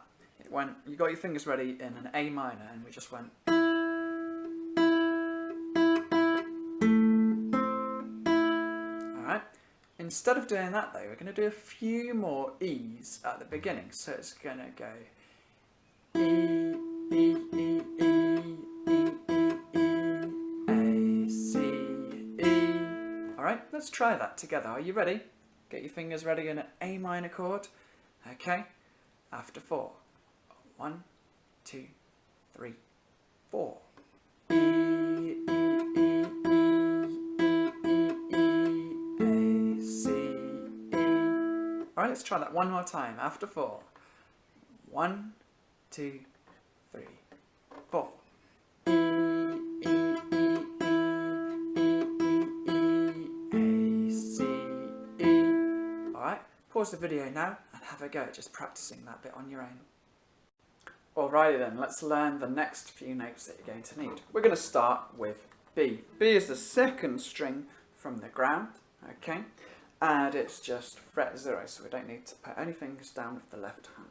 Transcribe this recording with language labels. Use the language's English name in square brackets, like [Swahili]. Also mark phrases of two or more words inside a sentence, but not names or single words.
[English] It went, you got your fingers ready in an A minor and we just went. Alright, instead of doing that though, we're going to do a few more E's at the beginning. So it's going to go E, E, E, E, E, E, E, A, C, E. Alright, let's try that together. Are you ready? Get your fingers ready in an A minor chord. Okay, after 4. 1, 2, 3, 4. E, E, E, E, E, E, E, A, C, E. Alright, let's try that one more time. After 4. 1, 2, 3, 4. E, E, E, E, E, E, E, A, C, E. Alright, pause the video now and have a go at just practicing that bit on your own. Alrighty then, let's learn the next few notes that you're going to need. We're going to start with B. B is the second string from the ground, okay? And it's just fret 0, so we don't need to put any fingers down with the left hand.